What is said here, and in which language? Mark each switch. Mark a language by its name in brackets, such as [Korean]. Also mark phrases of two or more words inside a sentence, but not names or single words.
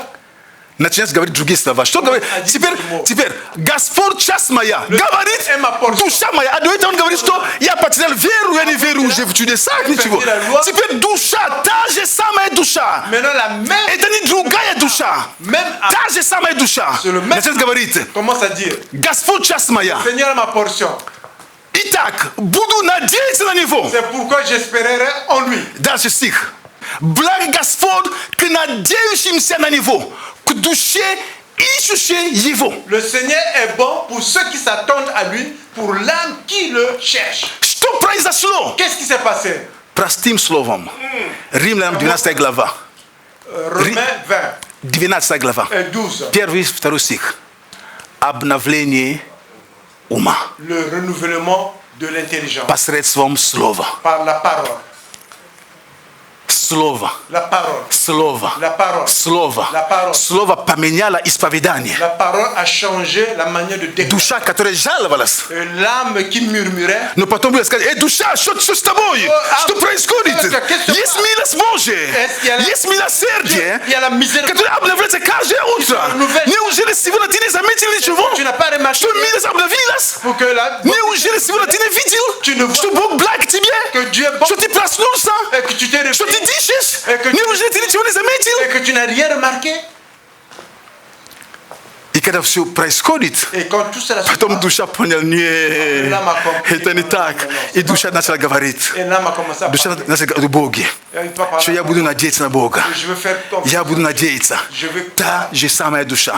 [Russian] начинает говорить другие слова. Что говорит? Теперь Господь часть моя говорит, душа моя. А до этого он говорит, что я потерял веру, я не верю уже в чудеса, ничего. Теперь душа, та же самая душа. Это не другая душа. Та же самая душа. Начинает говорить, Господь часть моя. [French] Seigneur ma portion. [Russian] Итак, буду надеяться на Него. [French] C'est pourquoi j'espérerai en lui. [Russian] Дальше стих. Благ Господь к надеющимся на Него, к душе ищущей Его. [French] Le Seigneur est bon pour ceux qui s'attendent à lui, pour l'âme qui le cherche. [Russian] Что произошло? [French] Qu'est-ce qui s'est passé? [Russian] Простым словом. Римлянам 12 глава. [French] Romains 20. [Russian] 12 глава. [French] 12. [Russian] Первый, второй стих. Обновление ума. [French] Le renouvellement de l'intelligence. [Russian] Посредством слова. [French] Par la parole. [Russian] Слово. [French] La parole. [Russian] Слово. [French] La parole. [Russian] Слово. [French] La parole. [Russian] Слово поменяло исповедание. [French] La parole a changé la manière de déclarer. [Russian] Душа, которая жаловалась. [French] L'âme qui murmurait. [Russian] Но потом будет сказать, душа, что с тобой? Что происходит? Есть милость Божия. Есть милосердие, которое обновляется каждое утро. Неужели сегодня ты не заметил ничего? Что милость обновилась? Неужели сегодня ты не видел, что Бог благ тебе? Что ты проснулся? Что ты дышишь? Неужели ты ничего не заметил? [French] Et que tu n'as rien remarqué? [Russian] И когда все происходит, потом душа поняла, нет, это не так. И душа начала говорить, душа начала говорить о Боге, что я буду надеяться на Бога. Я буду надеяться. Та же самая душа.